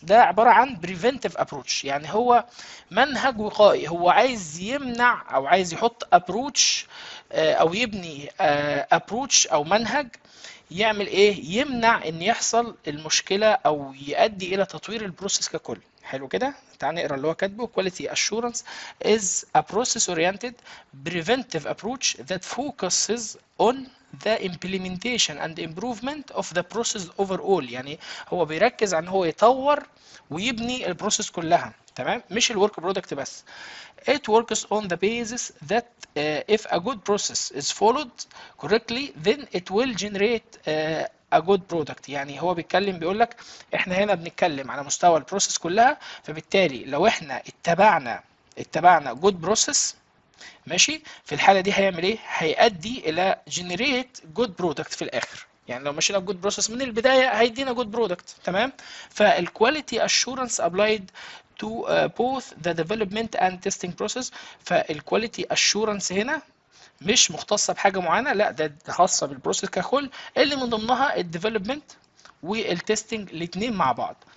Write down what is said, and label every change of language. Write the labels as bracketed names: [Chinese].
[Arabic] ده عباره عن preventive approach، يعني هو منهج وقائي. هو عايز يمنع او عايز يحط approach او يبني approach او منهج يعمل ايه؟ يمنع ان يحصل المشكله او يؤدي الى تطوير البروسيس ككل. حلو كده. تعال نقرا اللي هو كاتبه. [English] quality assurance is a process oriented preventive approach that focuses on the implementation and improvement of the process overall. [Arabic] يعني هو بيركز على ان هو يطور ويبني البروسيس كلها، تمام، مش الورك برودكت بس. [English] It works on the basis that if a good process is followed correctly then it will generate a good product. [Arabic] يعني هو بيتكلم بيقول لك احنا هنا بنتكلم على مستوى البروسيس كلها، فبالتالي لو احنا اتبعنا good process، ماشي، في الحاله دي هيعمل ايه؟ هيؤدي الى جنريت جود برودكت في الاخر. يعني لو مشينا بجود بروسيس من البدايه هيدينا جود برودكت. تمام. فالكواليتي اشورنس ابلايد [English] to both the development and testing process. [Arabic] فالquality assurance هنا مش مختصة بحاجة معينة، لا ده خاصة بالبروسيس ككل، اللي من ضمنها الديفلوبمنت والتستنج الاثنين مع بعض.